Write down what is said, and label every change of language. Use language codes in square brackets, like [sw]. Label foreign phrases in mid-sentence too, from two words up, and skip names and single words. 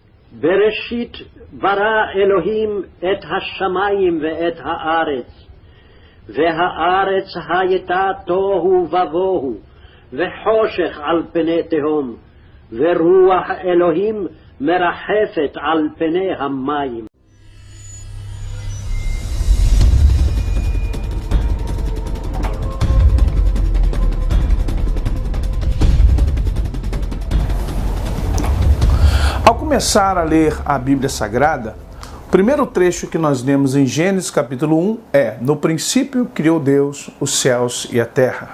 [he] בראשית ברא אלוהים את השמיים ואת הארץ, והארץ הייתה תוהו ובוהו, וחושך על פני תהום, ורוח אלוהים מרחפת על פני המים. [pt] Ao começar a ler a Bíblia Sagrada, o primeiro trecho que nós lemos em Gênesis capítulo 1 é: no princípio criou Deus os céus e a terra.